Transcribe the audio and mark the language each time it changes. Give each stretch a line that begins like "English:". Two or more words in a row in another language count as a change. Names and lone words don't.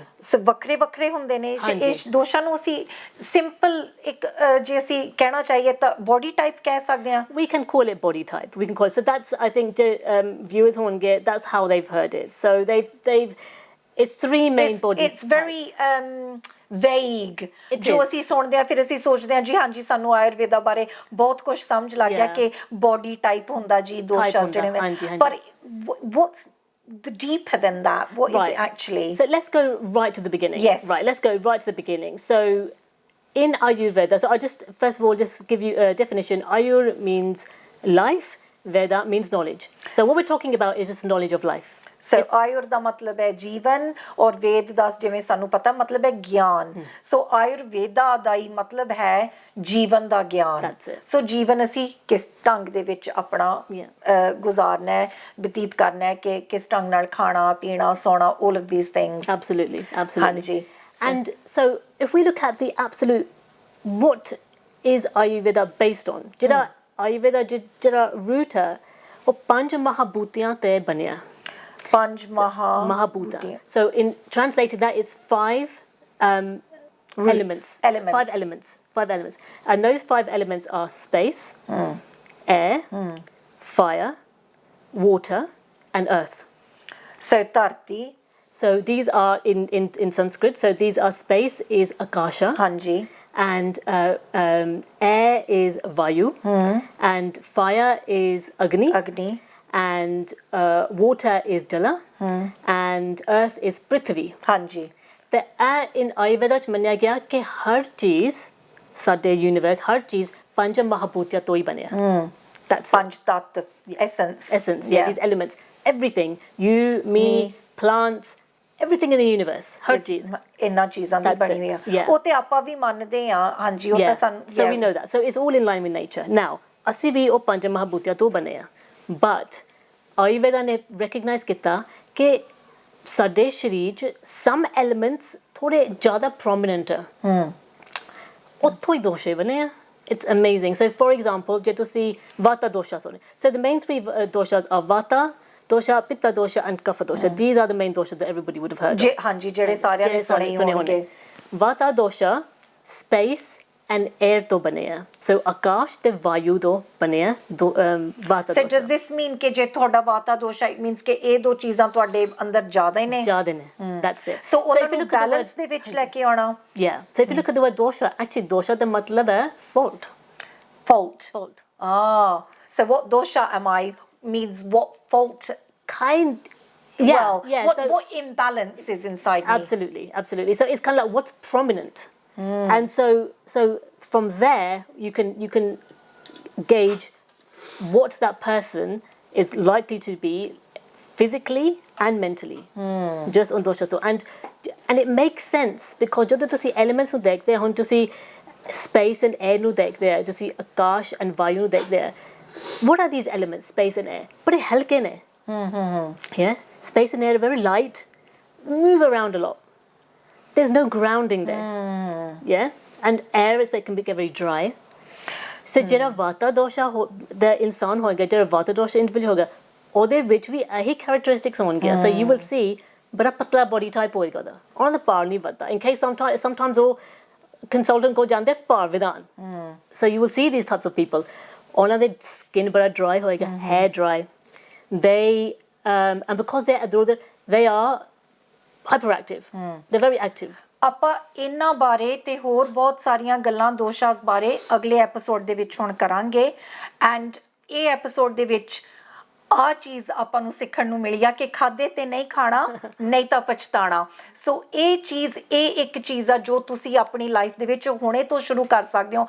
Punjabi: ਵੱਖਰੇ ਵੱਖਰੇ ਹੁੰਦੇ ਨੇ ਇਸ ਦੋਸ਼ਾਂ ਨੂੰ ਅਸੀਂ ਸਿੰਪਲ ਇੱਕ ਜੇ ਅਸੀਂ ਕਹਿਣਾ ਚਾਹੀਏ ਤਾਂ
English: body type
Punjabi: ਕਹਿ ਸਕਦੇ ਹਾਂ.
English: We can call it body type. We can call it. So that's, I think, viewers ਹੋਣਗੇ, that's how they've heard it. So they've it's three main body types. It's very vague.
Punjabi: ਜੋ ਅਸੀਂ ਸੁਣਦੇ ਆ ਫਿਰ ਅਸੀਂ ਸੋਚਦੇ ਆ ਜੀ ਹਾਂਜੀ ਸਾਨੂੰ ਆਯੁਰਵੇਦਾ ਬਾਰੇ ਬਹੁਤ ਕੁਝ ਸਮਝ ਲੱਗ ਗਿਆ ਕਿ
English: body type
Punjabi: ਹੁੰਦਾ ਜੀ ਦੋਸ਼ਾਸ ਜਿਹੜੇ ਨੇ, ਪਰ
English: what's the deeper than that? What is it actually? So let's go right to the beginning. Yes. Right, let's go right to the beginning. So in Ayurveda, so I just first of all just give you a definition. Ayur means life, Veda means knowledge. So what we're talking about is just knowledge of life.
Punjabi: So आयुर ਦਾ ਮਤਲਬ ਹੈ ਜੀਵਨ ਔਰ ਵੇਦ ਦਾ ਜਿਵੇਂ ਸਾਨੂੰ ਪਤਾ ਮਤਲਬ ਹੈ ਗਿਆਨ. ਸੋ ਆਯੁਰਵੇਦਾ ਦਾ ਹੀ ਮਤਲਬ ਹੈ ਜੀਵਨ ਦਾ ਗਿਆਨ. ਸੋ ਜੀਵਨ ਅਸੀਂ ਕਿਸ ਢੰਗ ਦੇ ਵਿੱਚ ਆਪਣਾ ਗੁਜ਼ਾਰਨਾ ਹੈ, ਬਤੀਤ ਕਰਨਾ ਹੈ, ਕਿ ਕਿਸ ਢੰਗ ਨਾਲ ਖਾਣਾ ਪੀਣਾ ਸੌਣਾ,
English: all of these things. Absolutely.
Punjabi: ਹਾਂਜੀ.
English: And so if we look at the absolute, what is Ayurveda based on?
Punjabi: ਜਿਹੜਾ Ayurveda ਜਿਹੜਾ root ਹੈ ਉਹ ਪੰਜ ਮਹਾਭੂਤਿਆਂ ਤੇ ਬਣਿਆ. Panch Mahabhuta.
English: So in translated that is five elements. Five elements. And those five elements are space, air, fire, water, and earth. So Tarti. So these are in Sanskrit. So these are space is Akasha.
Punjabi: Hanji.
English: And air is Vayu. And fire is Agni. And water is Jala, and earth is Prithvi.
Punjabi: ਹਾਂਜੀ. ਤੇ in Ayurveda ਚ ਮੰਨਿਆ ਗਿਆ ਕਿ ਹਰ ਚੀਜ਼ ਸਾਡੇ ਯੂਨੀਵਰਸ, ਹਰ ਚੀਜ਼ ਪੰਜ ਮਹਾਭੂਤਿਆਂ ਤੋਂ ਹੀ ਬਣਿਆ.
English: That's
Punjabi: ਪੰਜ ਤੱਤ,
English: essence, these elements, everything, you, me, plants, everything in the universe,
Punjabi: ਹਰ ਚੀਜ਼ ਇਹਨਾਂ ਚੀਜ਼ਾਂ ਦੀ ਬਣੀ ਹੋਈ ਆ. ਉਹ ਤੇ ਆਪਾਂ ਵੀ ਮੰਨਦੇ ਆ. ਹਾਂਜੀ, ਉਹ ਤਾਂ ਸਾਨੂੰ
English: so we know that. So it's all in line with nature.
Punjabi: Now ਅਸੀਂ ਵੀ ਉਹ ਪੰਜ ਮਹਾਭੂਤਿਆਂ ਤੋਂ ਬਣੇ ਆ. But Ayurveda ਨੇ recognize ਕੀਤਾ ਕਿ ਸਾਡੇ ਸਰੀਰ 'ਚ
English: some elements
Punjabi: ਥੋੜੇ ਜ਼ਿਆਦਾ prominent ਆ. ਉੱਥੋਂ ਹੀ ਦੋਸ਼ੇ ਬਣੇ ਆ.
English: It's amazing. So for example,
Punjabi: ਜੇ ਤੁਸੀਂ Vata dosha ਸੁਣੇ.
English: So the main three doshas are Vata dosha, Pitta dosha and Kapha dosha. These are the main doshas that everybody would have heard of.
Punjabi: ਹਾਂਜੀ, ਜਿਹੜੇ ਸਾਰਿਆਂ ਨੇ ਸੁਣੇ ਹੋਣਗੇ. Vata dosha,
English: space and air
Punjabi: ਤੋਂ ਬਣੇ ਹੈ. ਸੋ ਆਕਾਸ਼ ਤੇ ਵਾਯੂ ਤੋਂ ਬਣੇ ਹੈ, ਵਾਤਾ ਦੋਸ਼ਾ.
English: So does this mean
Punjabi: ਕਿ ਜੇ ਤੁਹਾਡਾ ਵਾਤਾ ਦੋਸ਼ਾ,
English: it means
Punjabi: ਕਿ ਇਹ ਦੋ ਚੀਜ਼ਾਂ ਤੁਹਾਡੇ ਅੰਦਰ ਜ਼ਿਆਦਾ ਹੀ ਨੇ? ਜ਼ਿਆਦਾ ਨੇ.
English: That's it.
Punjabi: So ਉਹਨਾਂ ਨੂੰ balance ਦੇ ਵਿੱਚ ਲੈ ਕੇ ਆਉਣਾ.
English: Yeah. So if you look at the word dosha, actually dosha
Punjabi: ਦਾ ਮਤਲਬ ਹੈ
English: fault. Fault. So what dosha am I means what fault? What imbalance is inside me? Absolutely. So it's kind of like what's prominent. And so from there you can gauge what that person is likely to be physically and mentally, just on dosha to. And it makes sense because
Punjabi: ਜਦੋਂ ਤੁਸੀਂ elements ਨੂੰ ਦੇਖਦੇ ਹੋ, ਹੁਣ ਤੁਸੀਂ
English: space and air
Punjabi: ਨੂੰ ਦੇਖਦੇ ਹੋ, ਤੁਸੀਂ
English: akash and vayu
Punjabi: ਨੂੰ ਦੇਖਦੇ ਹੋ.
English: What are these elements, space and air?
Punjabi: ਬੜੇ ਹਲਕੇ ਨੇ.
English: Yeah, space and air are very light, move around a lot. There's no grounding there. Yeah, and air is can be very dry.
Punjabi: So ਜਿਹੜਾ ਵਾਤਾ ਦੋਸ਼ਾ ਦਾ ਇਨਸਾਨ ਹੋਏਗਾ, ਜਿਹੜਾ ਵਾਤਾ ਦੋਸ਼ਾ ਇੰਡੀਵਿਜੂਅਲ ਹੋਗਾ, ਉਹਦੇ ਵਿੱਚ ਵੀ ਇਹੀ characteristics ਹੋਣਗੀਆਂ.
English: So you will see
Punjabi: ਬੜਾ ਪਤਲਾ
English: body type
Punjabi: ਹੋਏਗਾ ਉਹਦਾ, ਉਹਨਾਂ ਦਾ ਭਾਰ ਨਹੀਂ ਵੱਧਦਾ. In case sometimes ਉਹ consultant ਕੋਲ ਜਾਂਦੇ ਭਾਰ ਵਧਾਉਣ.
English: So you will see these types of people.
Punjabi: ਉਹਨਾਂ ਦੇ skin ਬੜਾ dry ਹੋਏਗਾ,
English: hair dry. And because they are hyperactive. They're very active.
Punjabi: ਆਪਾਂ ਇਹਨਾਂ ਬਾਰੇ ਤੇ ਹੋਰ ਬਹੁਤ ਸਾਰੀਆਂ ਗੱਲਾਂ ਦੋਸ਼ਾਸ ਬਾਰੇ ਅਗਲੇ ਐਪੀਸੋਡ ਦੇ ਵਿੱਚ ਹੁਣ ਕਰਾਂਗੇ। ਐਂਡ ਇਹ ਐਪੀਸੋਡ ਦੇ ਵਿੱਚ ਆ ਚੀਜ਼ ਆਪਾਂ ਨੂੰ ਸਿੱਖਣ ਨੂੰ ਮਿਲੀ ਆ ਕਿ ਖਾਦੇ ਤੇ ਨਹੀਂ ਖਾਣਾ ਨਹੀਂ ਤਾਂ ਪਛਤਾਣਾ। ਸੋ ਇਹ ਇੱਕ ਚੀਜ਼ ਆ ਜੋ ਤੁਸੀਂ ਆਪਣੀ ਲਾਈਫ ਦੇ ਵਿੱਚ ਹੁਣੇ ਤੋਂ ਸ਼ੁਰੂ ਕਰ ਸਕਦੇ ਹੋ।